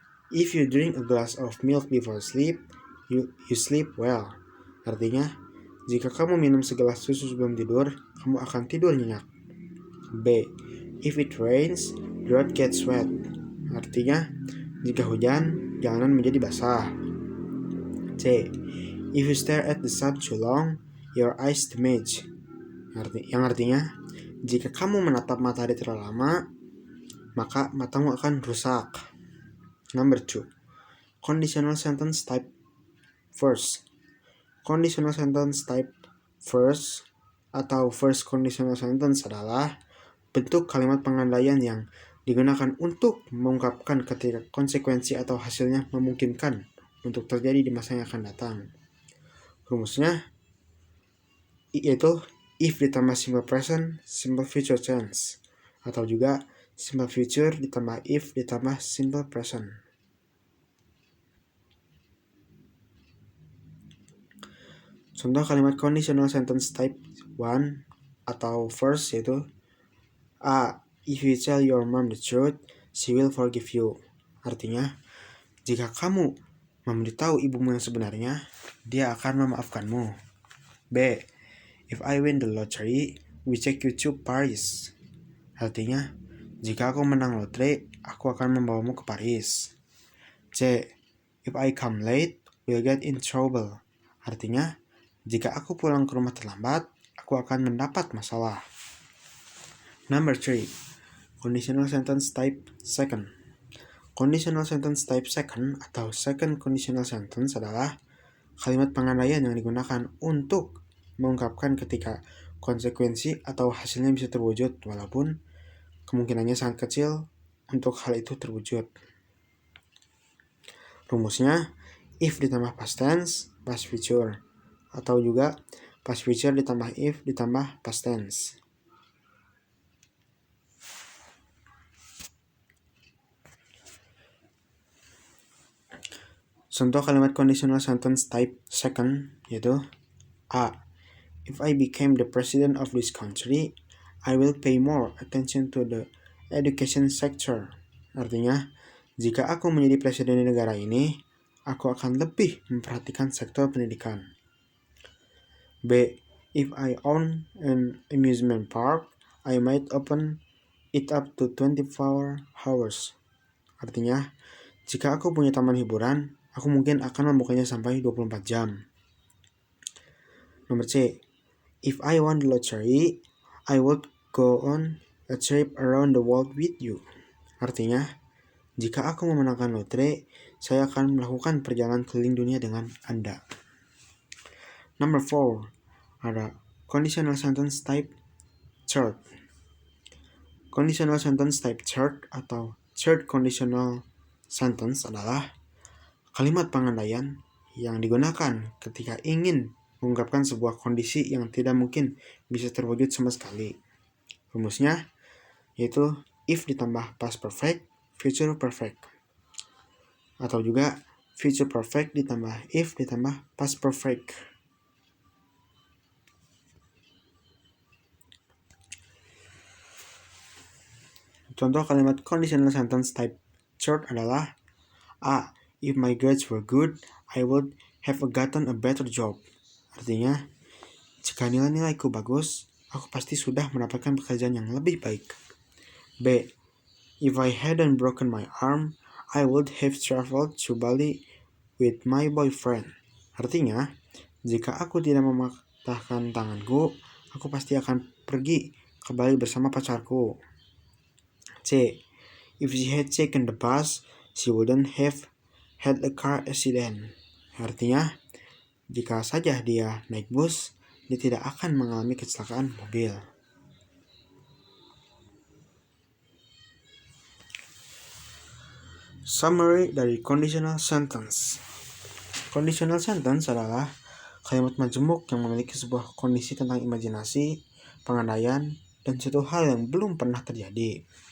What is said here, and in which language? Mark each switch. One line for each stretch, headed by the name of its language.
English: If you drink a glass of milk before sleep, you sleep well.
Indonesian: Artinya, jika kamu minum segelas susu sebelum tidur, kamu akan tidur nyenyak. B.
English: If it rains, the road gets wet.
Indonesian: Artinya, jika hujan, jalanan menjadi basah. C.
English: If you stare at the sun too long, your eyes damage.
Indonesian: Yang artinya, jika kamu menatap matahari terlalu lama, maka matamu akan rusak.
English: Number 2. Conditional sentence type first.
Indonesian: Conditional sentence type first atau first conditional sentence adalah bentuk kalimat pengandaian yang digunakan untuk mengungkapkan ketika konsekuensi atau hasilnya memungkinkan untuk terjadi di masa yang akan datang. Rumusnya yaitu if ditambah simple present, simple future tense, atau juga simple future ditambah if ditambah simple present. Contoh kalimat conditional sentence type 1 atau first yaitu A.
English: If you tell your mom the truth, she will forgive you.
Indonesian: Artinya, jika kamu memberitahu ibumu yang sebenarnya, dia akan memaafkanmu. B.
English: If I win the lottery, we take you to Paris.
Indonesian: Artinya, jika aku menang lotre, aku akan membawamu ke Paris. C.
English: If I come late, we'll get in trouble.
Indonesian: Artinya, jika aku pulang ke rumah terlambat, aku akan mendapat masalah.
English: Number 3. Conditional sentence type second.
Indonesian: Conditional sentence type second atau second conditional sentence adalah kalimat pengandaian yang digunakan untuk mengungkapkan ketika konsekuensi atau hasilnya bisa terwujud walaupun kemungkinannya sangat kecil untuk hal itu terwujud. Rumusnya, if ditambah past tense, past future. Atau juga past future ditambah if ditambah past tense. Contoh kalimat conditional sentence type second yaitu A.
English: If I became the president of this country, I will pay more attention to the education sector.
Indonesian: Artinya, jika aku menjadi presiden di negara ini, aku akan lebih memperhatikan sektor pendidikan. B.
English: If I own an amusement park, I might open it up to 24 hours.
Indonesian: Artinya, jika aku punya taman hiburan, aku mungkin akan membukanya sampai 24 jam. Nomor C.
English: If I won the lottery, I would go on a trip around the world with you.
Indonesian: Artinya, jika aku memenangkan lotre, saya akan melakukan perjalanan keliling dunia dengan Anda.
English: Number 4. Ada conditional sentence type third.
Indonesian: Conditional sentence type third atau third conditional sentence adalah kalimat pengandaian yang digunakan ketika ingin mengungkapkan sebuah kondisi yang tidak mungkin bisa terwujud sama sekali. Rumusnya yaitu if ditambah past perfect, future perfect. Atau juga future perfect ditambah if ditambah past perfect. Contoh kalimat conditional sentence type third adalah A.
English: If my grades were good, I would have gotten a better job.
Indonesian: Artinya, jika nilai-nilaiku bagus, aku pasti sudah mendapatkan pekerjaan yang lebih baik. B.
English: If I hadn't broken my arm, I would have traveled to Bali with my boyfriend.
Indonesian: Artinya, jika aku tidak mematahkan tanganku, aku pasti akan pergi ke Bali bersama pacarku. C.
English: If she had taken the bus, she wouldn't have had a car accident.
Indonesian: Artinya, jika saja dia naik bus, dia tidak akan mengalami kecelakaan mobil. Summary dari conditional sentence. Conditional sentence adalah kalimat majemuk yang memiliki sebuah kondisi tentang imajinasi, pengandaian, dan suatu hal yang belum pernah terjadi.